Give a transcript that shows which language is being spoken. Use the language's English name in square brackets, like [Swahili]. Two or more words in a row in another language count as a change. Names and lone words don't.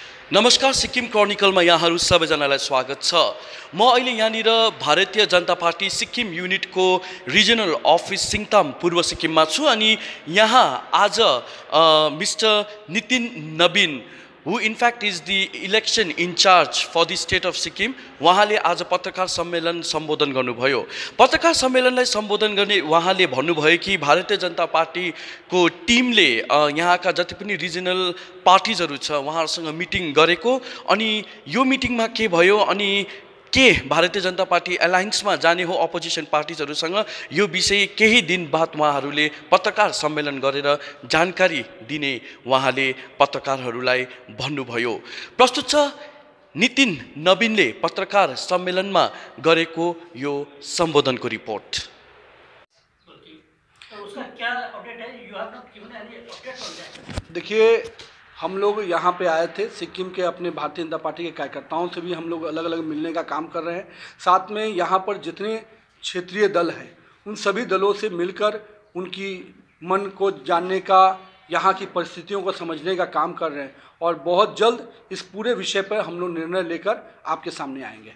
[Nepali] नमस्कार, सिक्किम क्रोनिकलमा यहाँहरू सबैजनालाई स्वागत छ। म अहिले यहाँनिर भारतीय जनता पार्टी सिक्किम युनिटको [English] regional office [Nepali] सिङताम पूर्व सिक्किममा छु अनि यहाँ आज मिस्टर नितिन नवीन [English] who in fact is the election in charge for the state of Sikkim, [Nepali] उहाँले आज पत्रकार सम्मेलन सम्बोधन गर्नुभयो। पत्रकार सम्मेलनलाई सम्बोधन गर्ने उहाँले भन्नुभयो कि भारतीय जनता पार्टीको टिमले यहाँका जति पनि रिजनल पार्टिजहरू छ उहाँहरूसँग मिटिङ गरेको अनि यो मिटिङमा के भयो अनि के भारतीय जनता पार्टी एलायन्समा जाने हो अपोजिसन पार्टिजहरूसँग, यो विषय केही दिन बाद उहाँहरूले पत्रकार सम्मेलन गरेर जानकारी दिने उहाँले पत्रकारहरूलाई भन्नुभयो। प्रस्तुत छ नितिन नवीनले पत्रकार सम्मेलनमा गरेको यो सम्बोधनको रिपोर्ट। [Hindi] देखिए, हम लोग यहाँ पे आए थे, सिक्किम के अपने भारतीय जनता पार्टी के कार्यकर्ताओं से भी हम लोग अलग अलग मिलने का काम कर रहे हैं। साथ में यहाँ पर जितने क्षेत्रीय दल हैं उन सभी दलों से मिलकर उनकी मन को जानने का, यहाँ की परिस्थितियों को समझने का काम कर रहे हैं और बहुत जल्द इस पूरे विषय पर हम लोग निर्णय लेकर आपके सामने आएंगे।